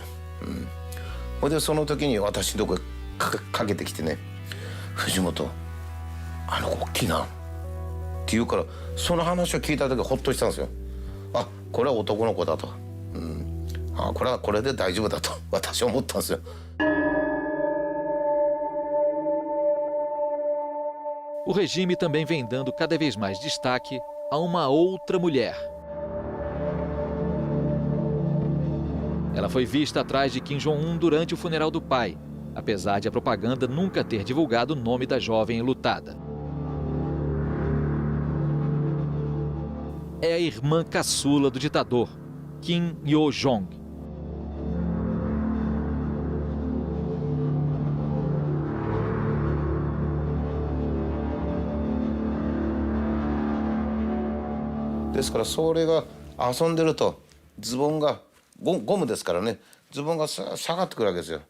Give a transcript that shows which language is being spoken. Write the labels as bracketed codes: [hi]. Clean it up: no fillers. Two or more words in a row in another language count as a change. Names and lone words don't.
[ja] それでその時に私のとこへかけてきてね、藤本、あの子大きいなって言うから、その話を聞いた時ほっとしたんですよ。あ、これは男の子だと、これはこれで大丈夫だと私は思ったんですよ。 [pt] O regime também vem dando cada vez mais destaque a uma outra mulher. Ela foi vista atrás de Kim Jong-un durante o funeral do pai, apesar de a propaganda nunca ter divulgado o nome da jovem enlutada. É a irmã caçula do ditador, Kim Yo-jong. [ja] ですからそれが遊んでるとズボンがゴムですからね、ズボンが下がってくるわけですよ。